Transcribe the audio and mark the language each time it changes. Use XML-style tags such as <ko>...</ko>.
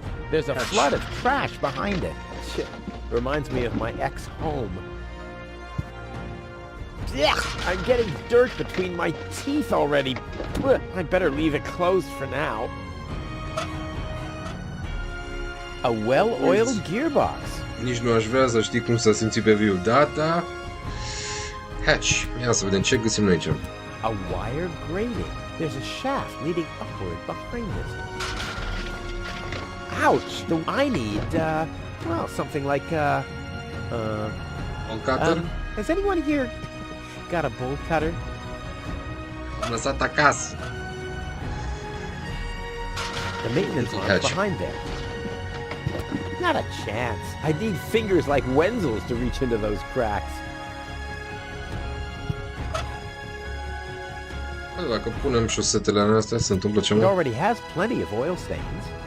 <en>There's a flood of trash behind it. Shit. Reminds me of my ex-home. Yeah, I'm getting dirt between my teeth already. I'd better leave it closed for now. A well-oiled gearbox.</en> <ro>Nici nu aș vrea să știi cum s-a simțit pe viu. Da. Hatch. Ia să vedem ce găsim noi aici.</ro> <en>A wire grating. There's a shaft leading upward behind it. Ouch! I need, well, something like,</en> <ro>Un cutter?</ro> <en>Has anyone here got a bolt cutter?</en> <ro>Am lăsat acasă.</ro> <en>The maintenance Hatch. line's behind there. Not a chance. I need fingers like Wenzel's to reach into those cracks.</en> <ro>Dacă punem șosetele astea, se întâmplă</ro> <en>It</en> <ro>ceva?</ro> <en>already has plenty of oil stains.</en>